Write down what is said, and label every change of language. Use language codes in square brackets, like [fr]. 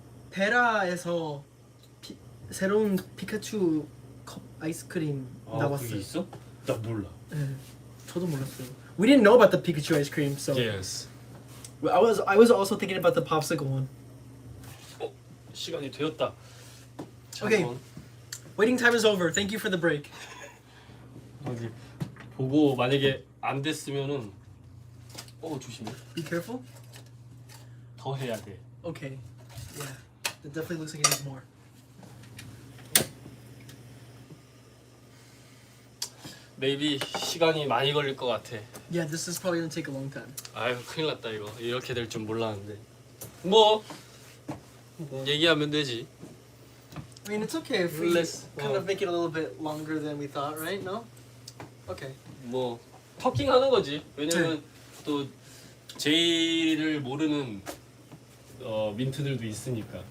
[ko] 베라에서 새로운 피카츄 컵 아이스크림 나왔어요. 그게 있어? 나 몰라. 네, 저도 몰랐어요. [en] We didn't know about the Pikachu ice cream, so Yes. I was also thinking about the popsicle one. [ko] 시간이 되었다. [en] Okay. [ko] 잠깐만. [en] Waiting time is over. Thank you for the break. [ko] 어디 보고 만약에 안 됐으면은 조심해. [en] Be careful. [ko] 더 해야 돼. [en] Okay. Yeah. It definitely looks like it needs more. [ko] Maybe 시간이 많이 걸릴 것 같아. [en] Yeah, this is probably gonna take a long time. [ko] 아유 큰일 났다 이거. 이렇게 될 줄 몰랐는데. 뭐 얘기하면 되지. [en] I mean, it's okay if we Let's- kind of make it a little bit longer than we thought, right? No? Okay. [ko] 뭐 터킹하는 거지. 왜냐면 또 제이를 모르는 민트들도 있으니까